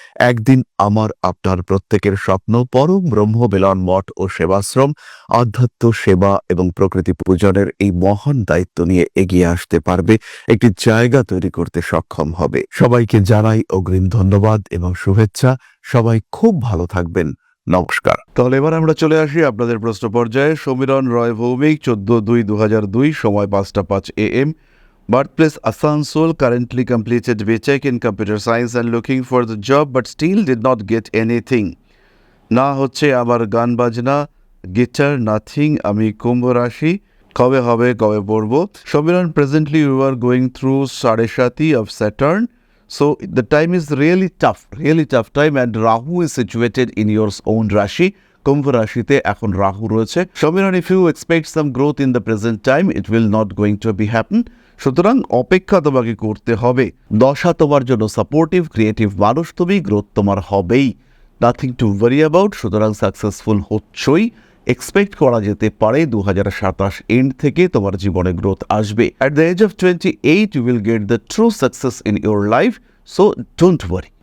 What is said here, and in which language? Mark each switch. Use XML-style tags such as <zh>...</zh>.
<bn>একদিন আমার আপনার প্রত্যেকের স্বপ্ন পরম ব্রহ্ম মিলন মঠ ও সেবাশ্রম আধ্যাত্ম, সেবা এবং প্রকৃতি পূজনের এই মহান দায়িত্ব নিয়ে এগিয়ে আসতে পারবে, একটি জায়গা তৈরি করতে সক্ষম হবে। সবাইকে জানাই অগ্রিম ধন্যবাদ এবং শুভেচ্ছা। সবাই খুব ভালো থাকবেন। নমস্কার। তাহলে এবার আমরা চলে আসি আপনাদের প্রশ্ন পর্যায়ে।</bn> <en>সমীরণ রয় ভৌমিক, 14/2/2002, সময় 5:05 AM, birthplace Asansol, currently completed BTech in computer science and looking for the job but still did not get anything.</en> <bn>না হচ্ছে আমার গান বাজনা, গিটার, নাথিং। আমি কুম্ভ রাশি, কবে হবে, কবে পড়ব?</bn> <en>Samiran, presently you are going through Sareshati of Saturn. So the time is really tough time, and Rahu is situated in your own Rashi.</en> <bn>কুম্ভ রাশিতে এখন রাহু রয়েছে।</bn> <en>Samiran, if you expect some growth in the present time, it will not going to be happen.</en> <bn>সুতরাং অপেক্ষা তোমাকে করতে হবে। দশা তোমার জন্য সাপোর্টিভ, ক্রিয়েটিভ মানুষ তুমি, গ্রোথ তোমার হবেই,</bn> <en>Nothing to worry about.</en> <bn>সুতরাং সাকসেসফুল হচ্ছই, এক্সপেক্ট করা যেতে পারে 2027 এন্ড থেকে তোমার জীবনে গ্রোথ আসবে।</bn> <en>At the age of 28 you will get the true success in your life, so don't worry.</en>